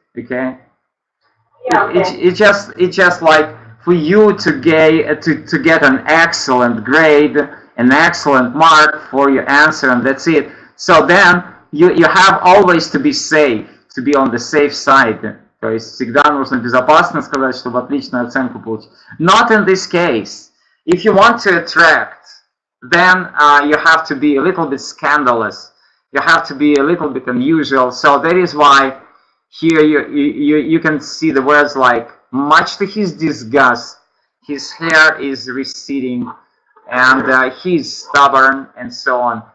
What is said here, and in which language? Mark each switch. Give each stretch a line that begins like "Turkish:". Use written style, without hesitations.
English: Okay. Yeah. Okay. It's just like for you to get an excellent grade, an excellent mark for your answer, and that's it. So then you have always to be safe, to be on the safe side.
Russian: То есть всегда нужно безопасно сказать, чтобы отличную оценку получить.
English: Not in this case. If you want to attract, then you have to be a little bit scandalous. You have to be a little bit unusual. So that is why here you can see the words like, much to his disgust, his hair is receding, and he's stubborn, and so on.